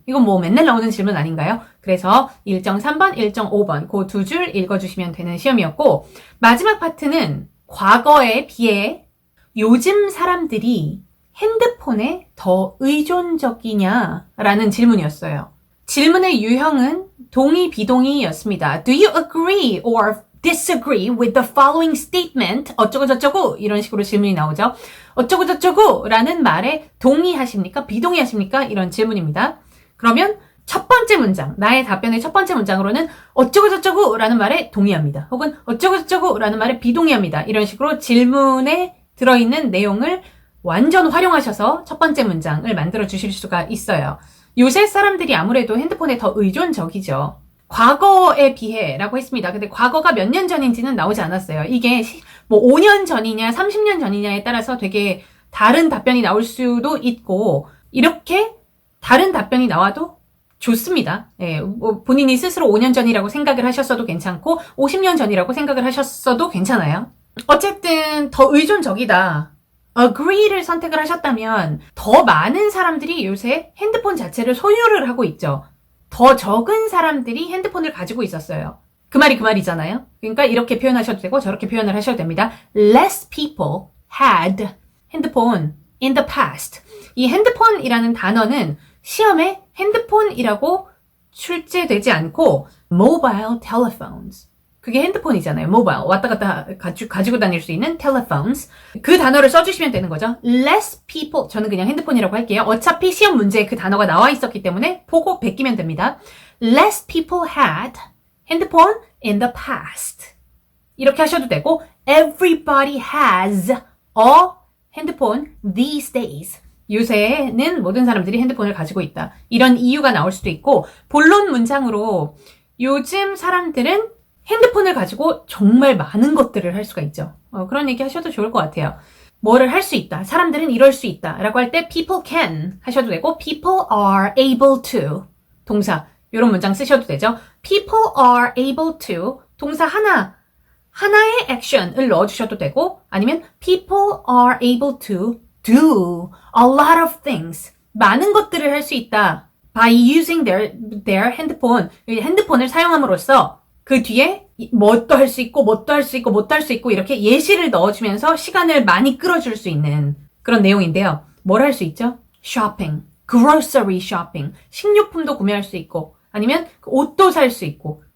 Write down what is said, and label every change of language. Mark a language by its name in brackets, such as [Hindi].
[Korean] 이건 뭐 맨날 나오는 질문 아닌가요? 그래서 일정 3번, 일정 5번 그 두 줄 읽어주시면 되는 시험이었고 마지막 파트는 과거에 비해 요즘 사람들이 핸드폰에 더 의존적이냐라는 질문이었어요. 질문의 유형은 동의, 비동의였습니다. [English] Do you agree or disagree with the following statement? [Korean] 어쩌고저쩌고 이런 식으로 질문이 나오죠. 어쩌고저쩌고 라는 말에 동의하십니까? 비동의하십니까? 이런 질문입니다. 그러면 첫 번째 문장, 나의 답변의 첫 번째 문장으로는 어쩌고저쩌고 라는 말에 동의합니다. 혹은 어쩌고저쩌고 라는 말에 비동의합니다. 이런 식으로 질문에 들어있는 내용을 완전 활용하셔서 첫 번째 문장을 만들어 주실 수가 있어요. 요새 사람들이 아무래도 핸드폰에 더 의존적이죠. 과거에 비해 라고 했습니다. 근데 과거가 몇 년 전인지는 나오지 않았어요. 이게 뭐 5년 전이냐 30년 전이냐에 따라서 되게 다른 답변이 나올 수도 있고 이렇게 다른 답변이 나와도 좋습니다. 예, 본인이 스스로 5년 전이라고 생각을 하셨어도 괜찮고 50년 전이라고 생각을 하셨어도 괜찮아요. 어쨌든 더 의존적이다. agree를 선택을 하셨다면 더 많은 사람들이 요새 핸드폰 자체를 소유를 하고 있죠. 더 적은 사람들이 핸드폰을 가지고 있었어요. 그 말이 그 말이잖아요. 그러니까 이렇게 표현하셔도 되고 저렇게 표현을 하셔도 됩니다. [English] Less people had 핸드폰 in the past. [Korean] 이 핸드폰이라는 단어는 시험에 핸드폰이라고 출제되지 않고 [English] mobile telephones. [Korean] 그게 핸드폰이잖아요. 모바일. 왔다 갔다 가지고 다닐 수 있는 telephones. 그 단어를 써주시면 되는 거죠. [English] Less people. [Korean] 저는 그냥 핸드폰이라고 할게요. 어차피 시험 문제에 그 단어가 나와 있었기 때문에 보고 베끼면 됩니다. [English] Less people had 핸드폰 in the past. [Korean] 이렇게 하셔도 되고 [English] everybody has a 핸드폰 these days. [Korean] 요새는 모든 사람들이 핸드폰을 가지고 있다. 이런 이유가 나올 수도 있고 본론 문장으로 요즘 사람들은 핸드폰을 가지고 정말 많은 것들을 할 수가 있죠. 그런 얘기 하셔도 좋을 것 같아요. 뭐를 할 수 있다. 사람들은 이럴 수 있다. 라고 할 때 [English] people can [Korean] 하셔도 되고 [English] people are able to [Korean] 동사 이런 문장 쓰셔도 되죠. [English] people are able to [Korean] 동사 하나의 action을 넣어주셔도 되고 아니면 [English] people are able to do a lot of things [Korean] 많은 것들을 할 수 있다. [English] by using their [Korean] 핸드폰 핸드폰을 사용함으로써 그 뒤에 뭣도 할 수 있고 뭣도 할 수 있고 뭣도 할 수 있고 이렇게 예시를 넣어주면서 시간을 많이 끌어줄 수 있는 그런 내용인데요. 뭘 할 수 있죠? [English] shopping, grocery shopping, [Korean] 식료품도 구매할 수 있고 아니면 옷도 살 수 있고